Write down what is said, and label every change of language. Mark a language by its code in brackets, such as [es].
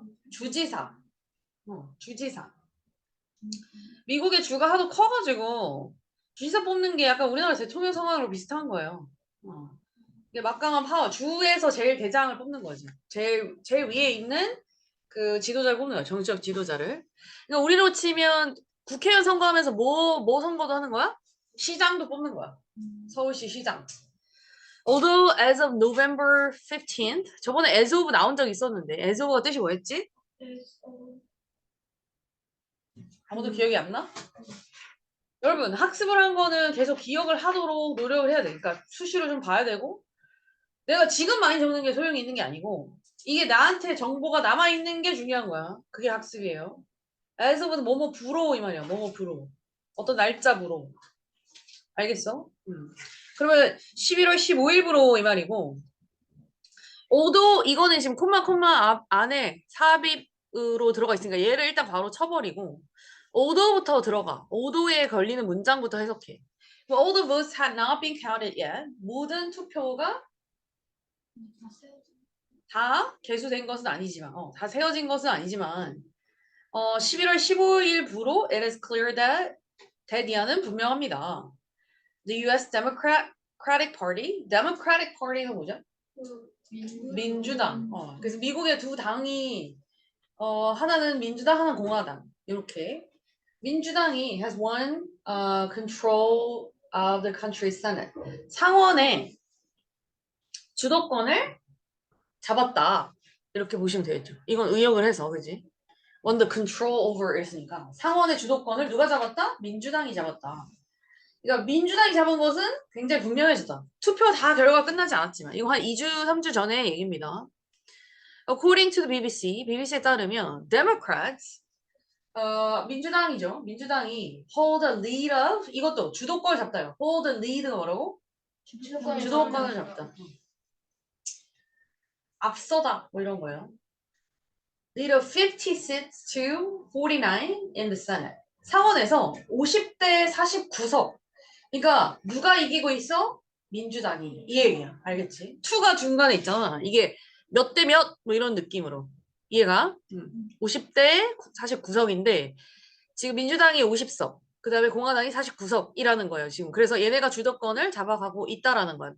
[ko] 주지사. 주지사. 미국의 주가 하도 커가지고 주지사 뽑는 게 약간 우리나라 대통령 선거랑 비슷한 거예요. 이게 막강한 파워. 주에서 제일 대장을 뽑는 거지. 제일 위에 있는 그 지도자를 뽑는 거야. 정치적 지도자를. 그러니까 우리로 치면 국회의원 선거하면서 뭐 선거도 하는 거야? 시장도 뽑는 거야. 서울시 시장. [en] Although as of November 15th, [ko] 저번에 as of 나온 적 있었는데 as of가 뜻이 뭐였지? 아무도 기억이 안 나? 여러분 학습을 한 거는 계속 기억을 하도록 노력을 해야 돼. 그러니까 수시로 좀 봐야 되고 내가 지금 많이 적는 게 소용이 있는 게 아니고 이게 나한테 정보가 남아있는 게 중요한 거야. 그게 학습이에요. as of는 뭐뭐 부로 이 말이야. 뭐뭐 부로. 어떤 날짜 부로. 알겠어? 그러면 11월 15일부로 이 말이고 오도 이거는 지금 콤마 안에 삽입으로 들어가 있으니까 얘를 일단 바로 쳐버리고 오도부터 들어가. 오도에 걸리는 문장부터 해석해. [en] All the votes had not been counted yet. [ko] 모든 투표가 다 개수된 것은 아니지만 다 세워진 것은 아니지만 11월 15일부로 [en] it is clear that [ko] 이하는 분명합니다. The U.S. Democratic Party. Democratic Party가 뭐죠? 민주당. 그래서 미국의 두 당이 하나는 민주당, 하나는 공화당. 이렇게 민주당이 [en] has won control of the country's Senate. [ko] 상원의 주도권을 잡았다. 이렇게 보시면 되겠죠. 이건 의역을 해서 그지? [en] won the control over [ko] 있으니까 상원의 주도권을 누가 잡았다? 민주당이 잡았다. 그러니까 민주당이 잡은 것은 굉장히 분명해졌다. 투표 다 결과가 끝나지 않았지만 이거 한 2주, 3주 전의 얘기입니다. [en] According to the BBC [ko] 에 따르면 [en] Democrats, [ko] 민주당이죠. 민주당이 [en] hold the lead of [ko] 이것도 주도권을 잡다요. [en] hold the lead [ko] 가 뭐라고? 주도권을 잡다. 앞서다 뭐 이런 거예요. [en] Lead of 50 seats to 49 in the Senate. [ko] 상원에서 50대 49석. 그러니까 누가 이기고 있어? 민주당이. 이 얘기야. 알겠지? 2가 중간에 있잖아. 이게 몇 대 몇? 뭐 이런 느낌으로. 이해가? 50대 49석인데 지금 민주당이 50석. 그 다음에 공화당이 49석이라는 거예요. 지금. 그래서 얘네가 주도권을 잡아가고 있다라는 거예요.